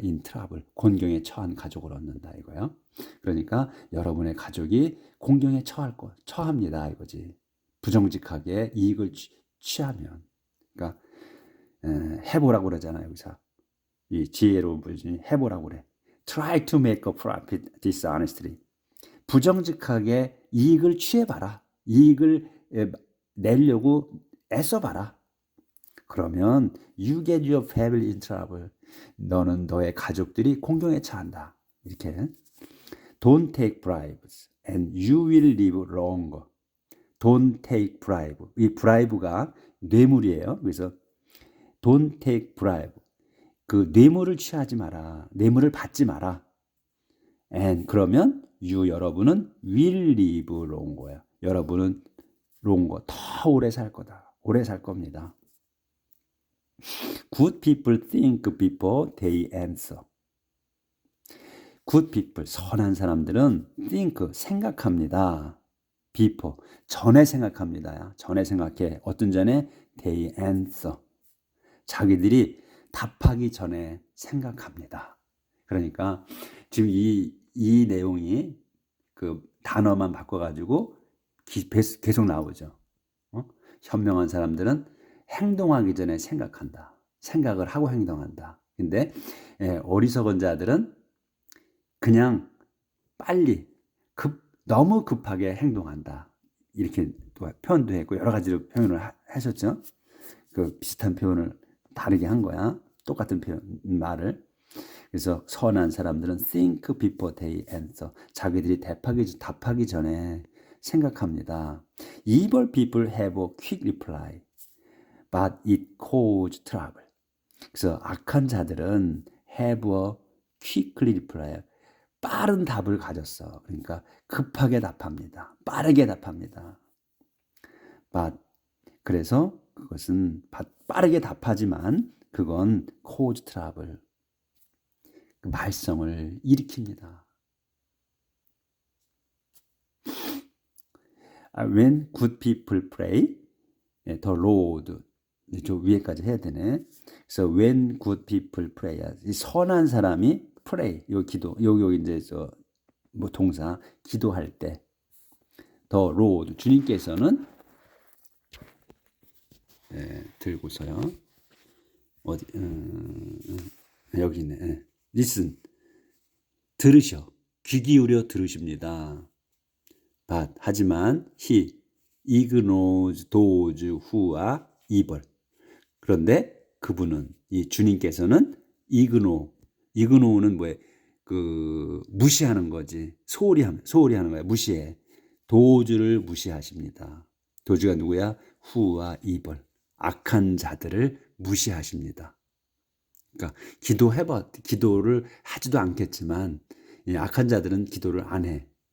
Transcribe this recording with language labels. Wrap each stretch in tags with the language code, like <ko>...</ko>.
<en>in trouble,</en> <ko>곤경에 처한 가족을 얻는다 이거요. 그러니까 여러분의 가족이 곤경에 처합니다 이거지. 부정직하게 이익을 취하면. 그러니까 해보라고 그러잖아요 여기서. 이 지혜로운 분이 해보라고 그래.</ko> <en>Try to make a profit dishonestly.</en> <ko>부정직하게 이익을 취해봐라. 이익을 내려고 애써봐라. 그러면</ko> <en>you get your family in trouble.</en> <ko>너는 너의 가족들이 공경에 처한다. 이렇게.</ko> <en>Don't take bribes and you will live longer. Don't take bribe.</en> <ko>이 bribe가 뇌물이에요. 그래서</ko> <en>don't take bribe.</en> <ko>그 뇌물을 취하지 마라. 뇌물을 받지 마라.</ko> <en>And</en> <ko>그러면 여러분은</ko> <en>will live longer.</en> <ko>여러분은 longer, 더 오래 살 거다. 오래 살 겁니다.</ko> <en>Good people think before they answer. Good people,</en> <ko>선한 사람들은 think, 생각합니다. before, 전에 생각합니다. 전에 생각해. 어떤 전에?</ko> <en>they answer.</en> <ko>자기들이 답하기 전에 생각합니다. 그러니까 지금 이 내용이 그 단어만 바꿔가지고 계속 나오죠. 현명한 사람들은 행동하기 전에 생각한다. 생각을 하고 행동한다. 근데 어리석은 자들은 그냥 빨리 너무 급하게 행동한다. 이렇게 또 표현도 했고 여러 가지로 표현을 하셨죠. 그 비슷한 표현을 다르게 한 거야. 똑같은 말을. 그래서 선한 사람들은</ko> <en>think before they answer.</en> <ko>자기들이 답하기 전에 생각합니다.</ko> <en>Evil people have a quick reply. but it cause trouble.</en> <ko>그래서 악한 자들은</ko> <en>have a quickly reply.</en> <ko>빠른 답을 가졌어. 그러니까 급하게 답합니다. 빠르게 답합니다. but 그래서 그것은 빠르게 답하지만 그건</ko> <en>cause trouble.</en> <ko>말썽을 일으킵니다.</ko> <en>When good people pray, the Lord.</en> <ko>저 위에까지 해야 되네. 그래서</ko> <en>when good people pray,</en> <ko>선한 사람이 pray, 요 기도, 요 이제 뭐 동사 기도할 때,</ko> <en>the Lord</en> <ko>주님께서는 들고서요. 어디 여기 있네. listen 들으셔, 귀 기울여 들으십니다.</ko> <en>but</en> <ko>하지만</ko> <en>he ignores those who are evil.</en> <ko>그런데 그분은 이 주님께서는 ignore는 뭐예요? 그 무시하는 거지. 소홀히 하는 거야. 무시해. 도주를 무시하십니다. 도주가 누구야?</ko> <en>who are evil.</en> <ko>악한 자들을 무시하십니다. 그러니까 기도를 하지도 않겠지만 이 악한 자들은 기도를 안 해.</ko>